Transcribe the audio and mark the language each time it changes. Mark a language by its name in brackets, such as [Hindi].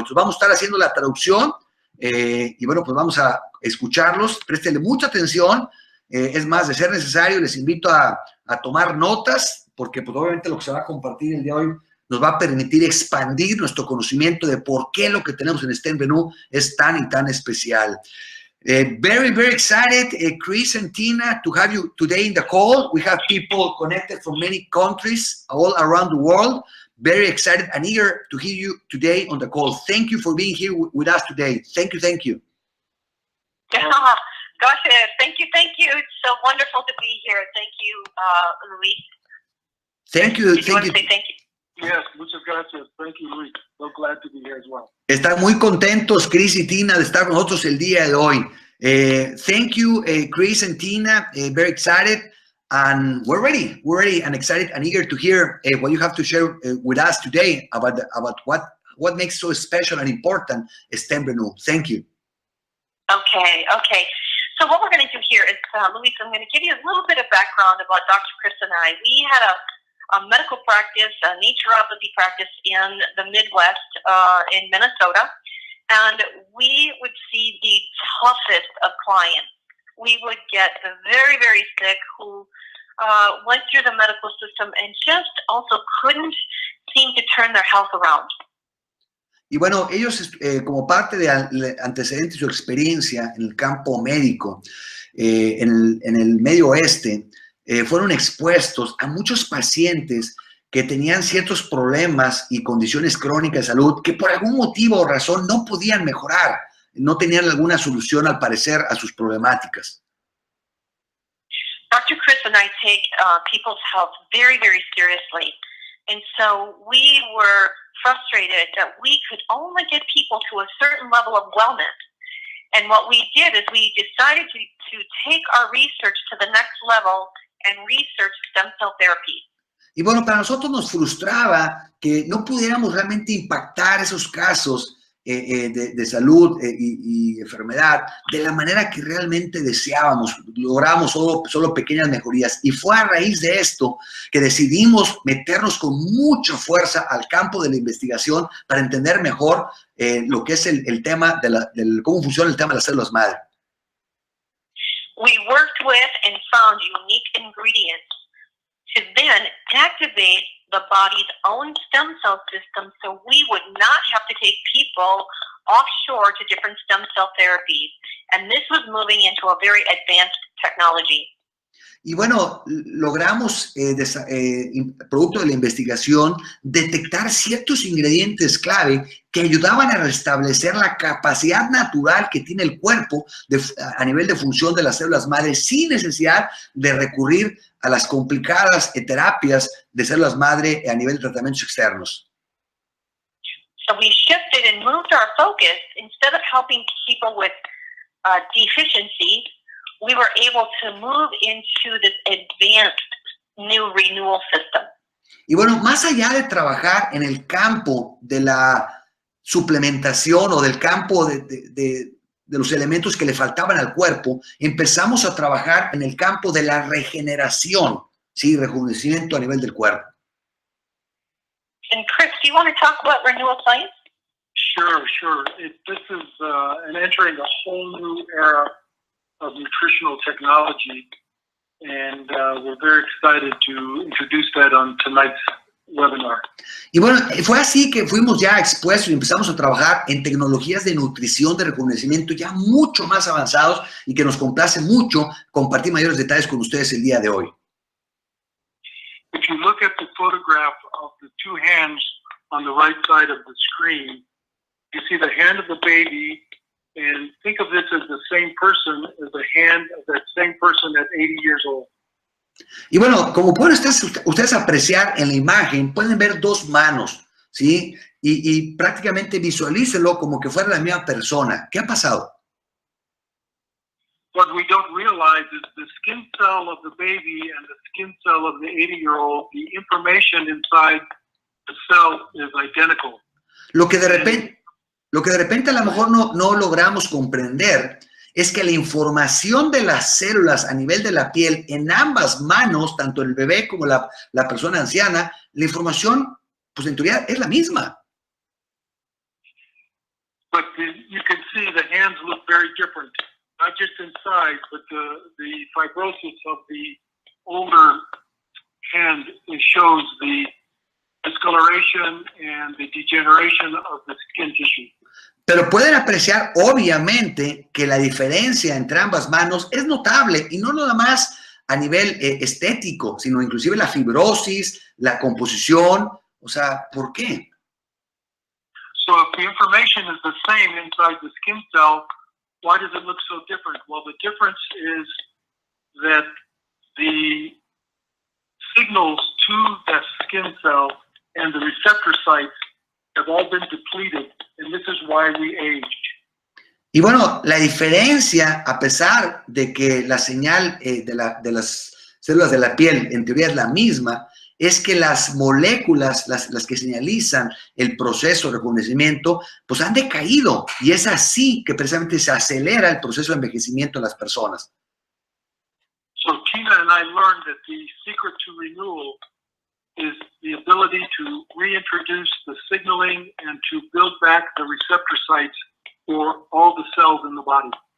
[Spanish] Entonces vamos a estar haciendo la traducción y bueno, pues vamos a escucharlos. Préstenle mucha atención. Es más, de ser necesario, les invito a tomar notas porque pues obviamente lo que se va a compartir el día de hoy nos va a permitir expandir nuestro conocimiento de por qué lo que tenemos en Stemrenu es tan y tan especial. [English] Very, very excited, Chris and Tina, to have you today in the call. We have people connected from many countries all around the world. Very excited and eager to hear you today on the call. Thank you for being here with us today. Thank you, thank you. Gosh, thank you. It's so wonderful to be here. Thank you, Luis. Thank you. Did you want to say thank you? Yes, [Spanish] muchas gracias. [English] Thank you, Luis. So glad to be here as well. [Spanish] Están muy contentos, Chris y Tina, de estar con nosotros el día de hoy. [English] Thank you, Chris and Tina. Very excited. And we're ready and excited and eager to hear what you have to share with us today about what makes so special and important Stemrenu. Thank you. Okay. So what we're going to do here is, Luis, I'm going to give you a little bit of background about Dr. Chris and I. We had a medical practice, a naturopathy practice in the Midwest in Minnesota, and we would see the toughest of clients. We would get very, very sick who went through the medical system and just also couldn't seem to turn their health around. [Spanish] Y bueno, ellos como parte de antecedentes y su experiencia en el campo médico, en el Medio Oeste, fueron expuestos a muchos pacientes que tenían ciertos problemas y condiciones crónicas de salud que por algún motivo o razón no podían mejorar. No tenían alguna solución, al parecer, a sus problemáticas. [English] Dr. Chris and I take people's health very, very seriously. And so we were frustrated that we could only get people to a certain level of wellness. And what we did is we decided to take our research to the next level and research stem cell therapy. [Spanish] Y bueno, para nosotros nos frustraba que no pudiéramos realmente impactar esos casos de salud y enfermedad de la manera que realmente deseábamos. Logramos solo pequeñas mejorías. Y fue a raíz de esto que decidimos meternos con mucha fuerza al campo de la investigación para entender mejor lo que es el tema cómo funciona el tema de las células madre. [English] We worked with and found unique ingredients to then activate the body's own stem cell system so we would not have to take people offshore to different stem cell therapies. And this was moving into a very advanced technology. [Spanish] Y bueno, logramos, producto de la investigación, detectar ciertos ingredientes clave que ayudaban a restablecer la capacidad natural que tiene el cuerpo a nivel de función de las células madre sin necesidad de recurrir a las complicadas terapias de células madre a nivel de tratamientos externos. [English] So we shifted and moved our focus. Instead of helping people with deficiency, we were able to move into this advanced new renewal system. [Spanish] Y bueno, más allá de trabajar en el campo de la suplementación o del campo de los elementos que le faltaban al cuerpo, empezamos a trabajar en el campo de la regeneración, ¿sí? Rejuvenecimiento a nivel del cuerpo. [English] And Chris, do you want to talk about renewal science? Sure. This is entering a whole new era of nutritional technology, and we're very excited to introduce that on tonight's webinar. [Spanish] Y bueno, fue así que fuimos ya expuestos y empezamos a trabajar en tecnologías de nutrición, de rejuvenecimiento ya mucho más avanzados y que nos complace mucho compartir mayores detalles con ustedes el día de hoy. [English] If you look at the photograph of the two hands on the right side of the screen, you see the hand of the baby, and think of this as the same person as the hand of that same person at 80 years old. [Spanish] Y bueno, como pueden ustedes apreciar en la imagen, pueden ver dos manos, ¿sí? Y prácticamente visualícenlo como que fuera la misma persona. ¿Qué ha pasado? [English] What we don't realize is the skin cell of the baby and the skin cell of the 80-year-old, the information inside the cell is identical. [Spanish] Lo que de repente a lo mejor no logramos comprender es que la información de las células a nivel de la piel en ambas manos, tanto el bebé como la persona anciana, la información, pues en teoría es la misma. [English] But you can see the hands look very different, not just inside, but the fibrosis of the older hand shows the discoloration and the degeneration of the skin tissue. [Spanish] Pero pueden apreciar, obviamente, que la diferencia entre ambas manos es notable y no nada más a nivel estético, sino inclusive la fibrosis, la composición. O sea, ¿por qué? [English] So if the information is the same inside the skin cell, why does it look so different? Well, the difference is that the signals to that skin cell and the receptor sites have all been depleted, and this is why we age. [Spanish] Y bueno, la diferencia, a pesar de que la señal de las células de la piel en teoría es la misma, es que las moléculas, las que señalizan el proceso de rejuvenecimiento, pues han decaído. Y es así que precisamente se acelera el proceso de envejecimiento de las personas. [English] So Tina and I learned that the secret to renewal is the ability to reintroduce the signaling and to build back the receptor sites for all the cells in the body.